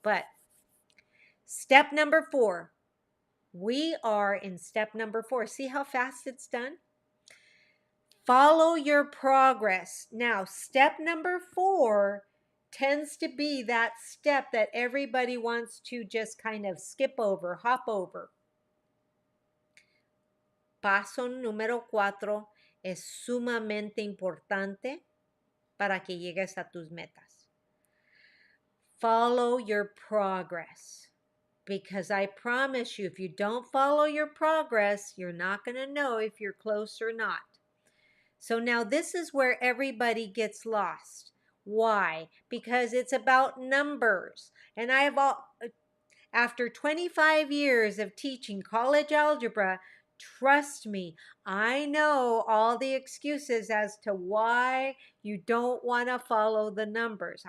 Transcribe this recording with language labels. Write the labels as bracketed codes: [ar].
[en] But step number 4. We are in step number 4. See how fast it's done? Follow your progress. Now, step number 4 tends to be that step that everybody wants to just kind of skip over, hop over. [es] Paso número 4 es sumamente importante para que llegues a tus metas. [en] Follow your progress. Because I promise you, if you don't follow your progress, you're not going to know if you're close or not. So now this is where everybody gets lost. Why? Because it's about numbers. And after 25 years of teaching college algebra, trust me, I know all the excuses as to why you don't want to follow the numbers.